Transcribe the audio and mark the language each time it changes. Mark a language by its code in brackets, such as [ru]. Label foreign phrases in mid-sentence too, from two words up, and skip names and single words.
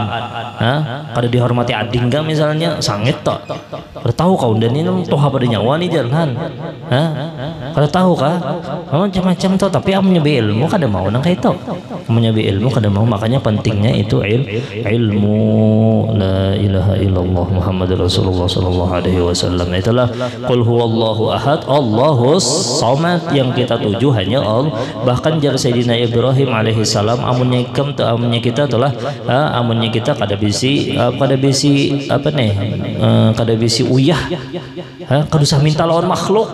[bjn] Kada dihormati ading ga misalnya sangit tuh. Kada tahu kau dan ini tuh apa nyawa nih jalan. Kada tahu kah? Macam-macam tuh tapi amunnya be ilmu kada mau nang kayak itu. Amunnya be ilmu kada mau makanya pentingnya itu ilmu [ar] لا إله إلا الله محمد رسول الله صلى الله عليه وسلم. [bjn] Itulah [ar] قل هو الله أحد الله الصمد [bjn] yang kita tuju hanya Allah. Bahkan jar Sayyidina Ibrahim [ar] عليه السلام [bjn] amunnya kita telah amunnya kita kada bisi uyah kada usah minta lawan makhluk.